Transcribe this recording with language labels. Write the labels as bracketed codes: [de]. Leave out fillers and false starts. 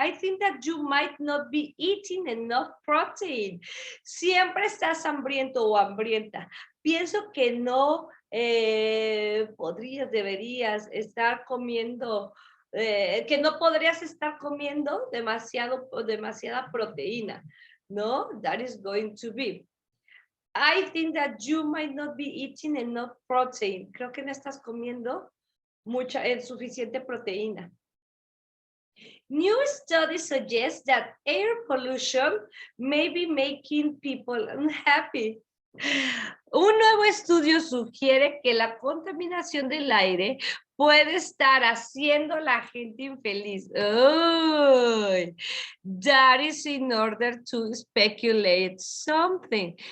[en] I think that you might not be eating enough protein. [es] Siempre estás hambriento o hambrienta. Pienso que no deberías estar comiendo, que no podrías estar comiendo demasiada proteína, ¿no? [en] That is going to be. I think that you might not be eating enough protein. [es] Creo que no estás comiendo suficiente proteína. [en] New studies suggest that air pollution may be making people unhappy. [es] Un nuevo estudio sugiere que la contaminación del aire puede estar haciendo a la gente infeliz. [en] Oh, that is in order to speculate something.